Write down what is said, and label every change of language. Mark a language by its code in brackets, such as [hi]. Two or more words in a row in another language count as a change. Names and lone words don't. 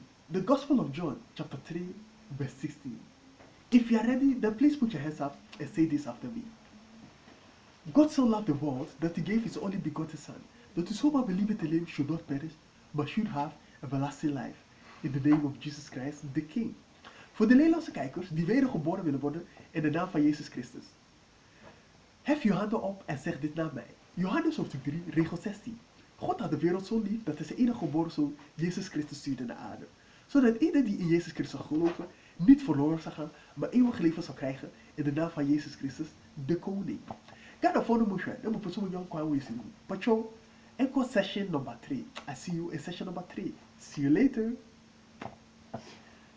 [en] The Gospel of John, chapter 3, verse 16. If you are ready, then please put your hands up and say this after me. God so loved the world that he gave his only begotten Son, that whosoever believeth in him should not perish, but should have everlasting life. In the name of Jesus Christ, the King. [nl] Voor de Nederlandse kijkers die wedergeboren willen worden in de naam van Jezus Christus. Hef je handen op en zeg dit na mij. Johannes hoofdstuk 3, regel 16. God had de wereld zo lief dat hij zijn enige geboren zoon Jezus Christus stuurde naar aarde. Zodat ieder die in Jezus Christus zal geloven niet verloren zal gaan, maar eeuwig leven zal krijgen in de naam van Jezus Christus, de koning. Gana phone musha, na mo puso mo yon kwa wisi mo. [en] Pacho, echo session number 3. I see you in session number 3. See you later.